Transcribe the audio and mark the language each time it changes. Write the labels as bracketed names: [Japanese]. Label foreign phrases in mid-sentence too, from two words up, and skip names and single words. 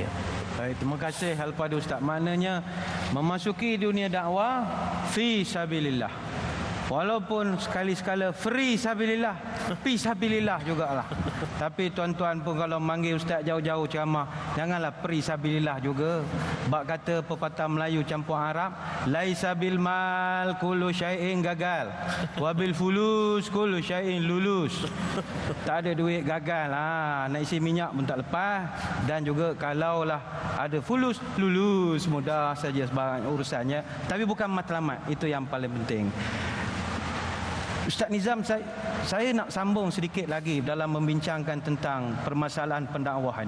[Malay] Baik, terima kasih Al-Fadhil Ustaz. Maknanya memasuki dunia dakwah [Arabic] في سبيل الله. [Malay] Walaupun sekali-sekala free sabilillah, Fisabilillah jugalah. Tapi tuan-tuan pun kalau manggil ustaz jauh-jauh ceramah, janganlah fisabilillah juga. Bak kata pepatah Melayu campur Arab, [Arabic] ليس بالمال كل شيء gagal, وبالفلوس كل شيء lulus. [Malay] Tak ada duit gagal, nak isi minyak pun tak lepas. Dan juga kalaulah ada fulus, lulus, mudah saja sebarang urusannya. Tapi bukan matlamat, itu yang paling penting. Ustaz Nizam, saya nak sambung sedikit lagi dalam membincangkan tentang permasalahan pendakwah ini.